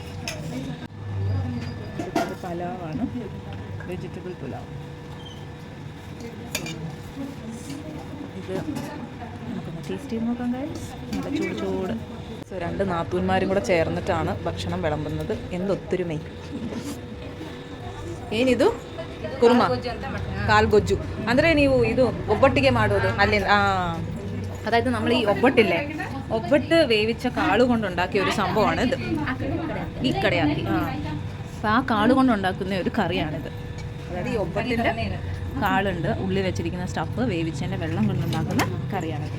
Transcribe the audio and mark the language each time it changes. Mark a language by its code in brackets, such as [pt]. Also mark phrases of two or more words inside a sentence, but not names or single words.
[ml] ഇത് പലാവാണ്, വെജിറ്റബിൾ പുലാവ്. ഇത് നമുക്കൊന്ന് ടേസ്റ്റ് ചെയ്ത് നോക്കാം ഗൈസ്. നല്ല ചൂട് ചൂട്. സോ 2 നാത്തൂന്മാരും കൂടെ ചേർന്നിട്ടാണ് ഭക്ഷണം വിളമ്പുന്നത്. എന്തൊത്തൊരുമൈ. [kn] ಏನಿದು ಕುರ್ಮಾ ಕಾಲ್ ಗೊಜ್ಜು ಅಂದರೆ ನೀವು ಇದು ಒಬ್ಬಟ್ಟಿಗೆ ಮಾಡೋದು ಅಲ್ಲಿ. [ml] അതായത് നമ്മൾ ഈ ഒಬ್ಬട്ടില്ലേ, ഒಬ್ಬട്ട് വേവിച്ച കാള് കൊണ്ടുണ്ടാക്കിയ ഒരു സംഭവമാണ് ഇത്. ഈ കടയാക്കി അപ്പം ആ കാള് കൊണ്ടുണ്ടാക്കുന്ന ഒരു കറിയാണിത്. അതായത് ഈ ഒಬ್ಬട്ടിൻ്റെ കാളുണ്ട്, ഉള്ളി വെച്ചിരിക്കുന്ന സ്റ്റഫ് വേവിച്ചതിൻ്റെ വെള്ളം കൊണ്ടുണ്ടാക്കുന്ന കറിയാണിത്.